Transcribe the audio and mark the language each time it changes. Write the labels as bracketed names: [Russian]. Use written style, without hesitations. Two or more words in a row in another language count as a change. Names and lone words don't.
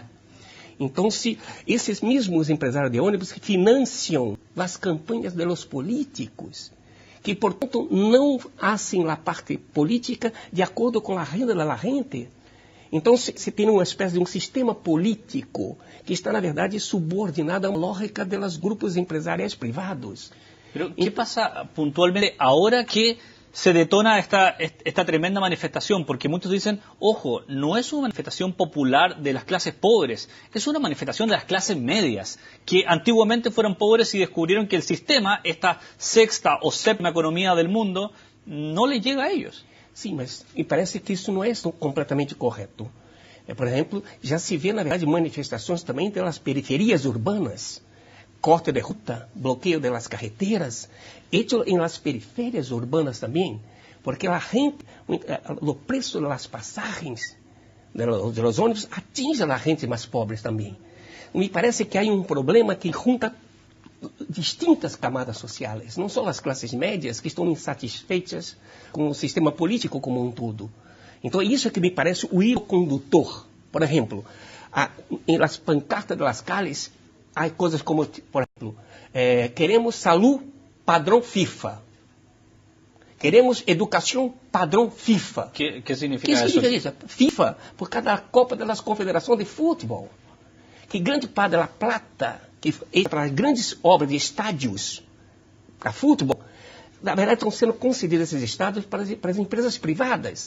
[Portuguese] Então, se esses mesmos empresários de ônibus financiam as campanhas dos políticos, que, portanto, não fazem a parte política de acordo com a renda da gente. Então, se tem uma espécie de um sistema político que está, na verdade, subordinado à lógica dos grupos empresariais privados. [Spanish] Pero, ¿qué pasa puntualmente ahora que se detona esta tremenda manifestación? Porque muchos dicen, ojo, no es una manifestación popular de las clases pobres, es una manifestación de las clases medias, que antiguamente fueron pobres y descubrieron que el sistema, esta sexta o séptima economía del mundo, no les llega a ellos. [Portuguese] Sim, mas me parece que isso não é completamente correto. Por exemplo, já se vê, na verdade, manifestações também pelas periferias urbanas, [Spanish] corte de ruta, [Portuguese] bloqueio das carreteras, hecho em las periferias urbanas também, porque a gente, o preço das passagens dos ônibus atinge a gente mais pobre também. Me parece que há um problema que junta distintas camadas sociais, não só as classes médias que estão insatisfeitas com o sistema político como um todo. Então, isso é que me parece o hilo condutor. Por exemplo, em las pancartas das calles, há coisas como, por exemplo, queremos saúde padrão FIFA. Queremos educação padrão FIFA. Que significa isso? FIFA, por causa da Copa das Confederações de Futebol. Que grande parte da plata que para as grandes obras de estádios para futebol, na verdade estão sendo concedidos esses estádios para as empresas privadas.